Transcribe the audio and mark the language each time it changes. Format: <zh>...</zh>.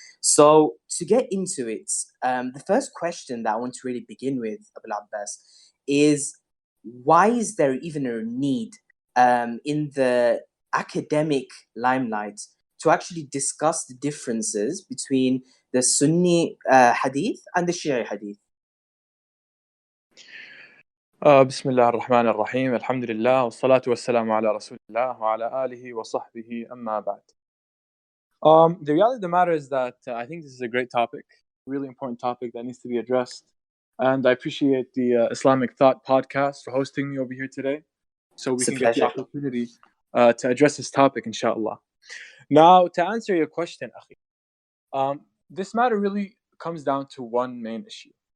<en>So to get into it, the first question that I want to really begin with, Abu Abbas, is why is there even a need in the academic limelight to actually discuss the differences between the Sunni Hadith and the Shia Hadith?</en> <ar>بسم الله الرحمن الرحيم الحمد لله والصلاة والسلام على رسول الله وعلى آله وصحبه أما بعد.</ar> <en>The reality of the matter is that I think this is a great topic, really important topic that needs to be addressed. And I appreciate the Islamic Thought Podcast for hosting me over here today so we can get the opportunity to address this topic, inshallah. Now, to answer your question, Akhi, this matter really comes down to one main issue.</en>